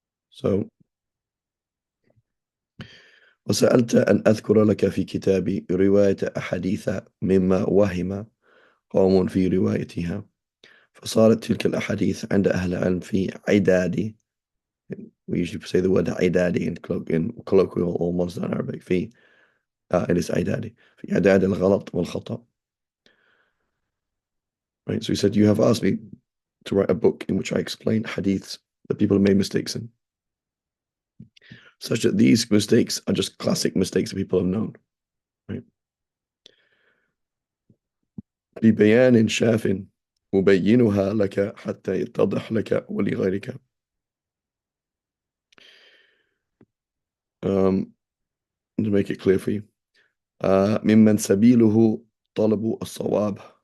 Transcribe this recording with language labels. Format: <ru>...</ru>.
<ar>So, وسألت أن أذكر لك في كتابي رواية أحاديث مما وهم قوم في روايتها، فصارت تلك الأحاديث عند أهل العلم في عداد.</ar> <en>We usually say the word عدادي in colloquial or modern Arabic.</en> <ar>في</ar> <en>it is</en> <ar>عدادي في عداد الغلط والخطأ.</ar> <en>Right, so he said, you have asked me to write a book in which I explain hadiths that people have made mistakes in, such that these mistakes are just classic mistakes that people have known. Right?</en> <ar>ببيان شاف مبينها لك حتى يتضح لك ولغيرك.</ar> <en>To make it clear for you.</en> <ar>ممن سبيله طلب الصواب.</ar>